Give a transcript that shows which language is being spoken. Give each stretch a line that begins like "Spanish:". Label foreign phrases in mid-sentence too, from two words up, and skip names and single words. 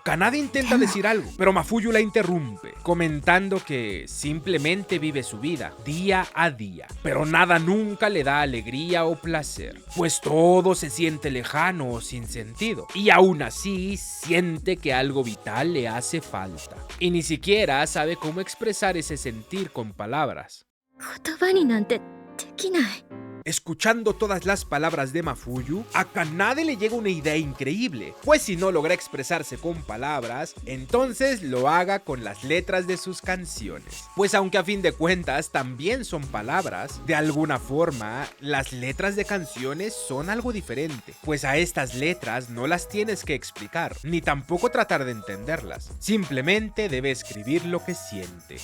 Spanish: Kanade intenta decir algo, pero Mafuyu la interrumpe, comentando que simplemente vive su vida día a día, pero nada nunca le da alegría o placer, pues todo se siente lejano o sin sentido, y aún así siente que algo vital le hace falta, y ni siquiera sabe cómo expresar ese sentir con palabras.
Japanese: 言葉になんてできない。
Spanish: Escuchando todas las palabras de Mafuyu, a Kanade le llega una idea increíble, pues si no logra expresarse con palabras, entonces lo haga con las letras de sus canciones. Pues aunque a fin de cuentas también son palabras, de alguna forma las letras de canciones son algo diferente, pues a estas letras no las tienes que explicar, ni tampoco tratar de entenderlas, simplemente debe escribir lo que siente.